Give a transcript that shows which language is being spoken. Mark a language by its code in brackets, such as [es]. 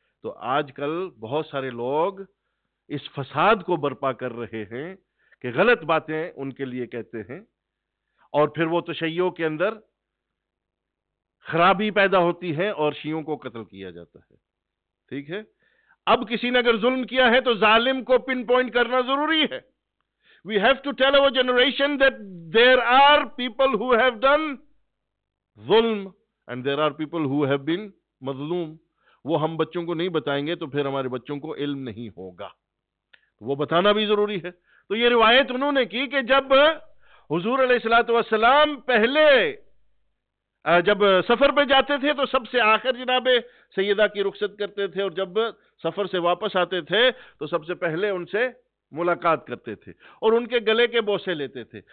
[ur] تو آج کل بہت سارے لوگ اس فساد کو برپا کر رہے ہیں کہ غلط باتیں ان کے لیے کہتے ہیں، اور پھر وہ تشیع کے اندر خرابی پیدا ہوتی ہے اور شیعوں کو قتل کیا جاتا ہے. ٹھیک ہے، اب کسی نے اگر ظلم کیا ہے تو ظالم کو پن پوائنٹ کرنا ضروری ہے. [en] We have to tell our generation that there are people who have done ظلم and there are people who have been مظلوم. [ur] وہ ہم بچوں کو نہیں بتائیں گے تو پھر ہمارے بچوں کو علم نہیں ہوگا. وہ بتانا بھی ضروری ہے. تو یہ روایت انہوں نے کی کہ جب حضور علیہ الصلوۃ والسلام پہلے جب سفر پہ جاتے تھے تو سب سے آخر جناب سیدہ کی رخصت کرتے تھے، اور جب سفر سے واپس آتے تھے تو سب سے پہلے ان سے ملاقات کرتے تھے اور ان کے گلے کے بوسے لیتے تھے.